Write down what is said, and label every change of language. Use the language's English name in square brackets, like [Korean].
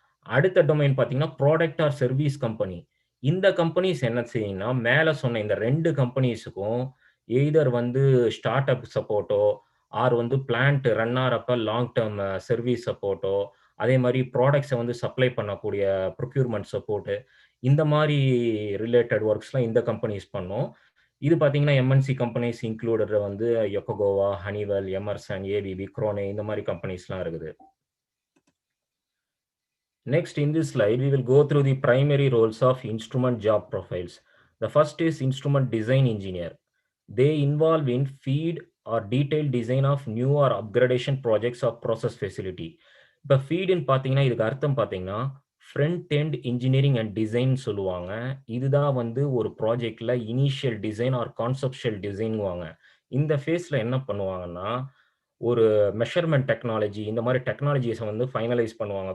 [Tamil] அடுத்த டொமைன் பார்த்தீங்கன்னா, product or service company. இந்த கம்பெனிஸ் என்ன செய்யும்னா, மேல சொன்ன இந்த 2 கம்பெனிஸுக்கும் எய்தர் வந்து ஸ்டார்ட் அப் சப்போர்ட்டோ, ஆர் வந்து plant run ஆறப்ப long term service சப்போர்ட்டோ, அதே மாரி ப்ராடக்ட்ஸ வந்து சப்ளை பண்ணக்கூடிய ப்ரொக்யூர்மென்ட் சப்போர்ட் இந்த மாரி ரிலேட்டட் வொர்க்ஸ்லாம் இந்த கம்பெனிஸ் பண்ணும். இது பார்த்தீங்கன்னா, எம்என்சி கம்பெனிஸ் இன்க்ளூடட் வந்து யோக்கோகோவா, ஹனிவெல், எமர்சன், ஏபிபி, குரோனே இந்த மாரி கம்பெனிஸ்லாம் இருக்குது. [English] Next, in this slide, we will go through the primary roles of instrument job profiles. The first is instrument design engineer. They involve in feed or detailed design of new or upgradation projects of process facility. [Tamil] இப்போ ஃபீடுன்னு பார்த்தீங்கன்னா, இதுக்கு அர்த்தம் பார்த்தீங்கன்னா, front end engineering and design சொல்லுவாங்க. இதுதான் வந்து ஒரு ப்ராஜெக்ட்ல இனிஷியல் டிசைன் ஆர் கான்செப்ஷுவல் டிசைன்ங்குவாங்க. இந்த ஃபேஸ்ல என்ன பண்ணுவாங்கன்னா, ஒரு மெஷர்மென்ட் டெக்னாலஜி இந்த மாரி டெக்னாலஜிஸ வந்து ஃபைனலைஸ் பண்ணுவாங்க.